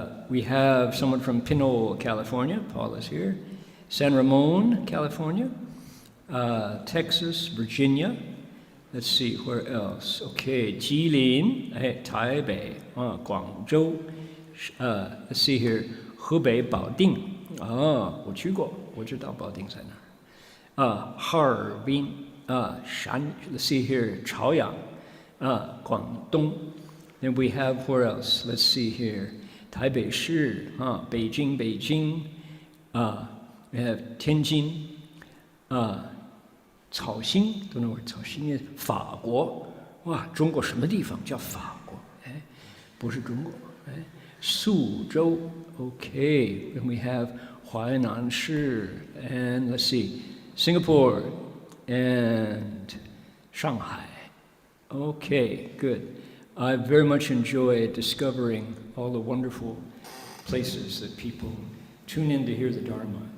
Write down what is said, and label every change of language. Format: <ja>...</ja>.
<en>We have someone from Pinole, California. Paul is here. San Ramon, California. Texas, Virginia. Let's see, where else? Okay, Jilin, Taipei, Guangzhou. Let's see here, Hebei, Baoding.</en> <zh>我去过，我知道保定在哪儿。</zh> <en>哈尔滨，let's see here, 朝阳，广东。 Then we have, where else? Let's see here. 台北市, Beijing. We have Tianjin, 草兴, don't know where 草兴 is.</en> <zh>法国, 哇，中国什么地方叫法国？不是中国。苏州, okay.</zh> <en>Then we have 淮南市, and let's see, Singapore and Shanghai. Okay, good. I very much enjoy discovering all the wonderful places that people tune in to hear the Dharma.</en>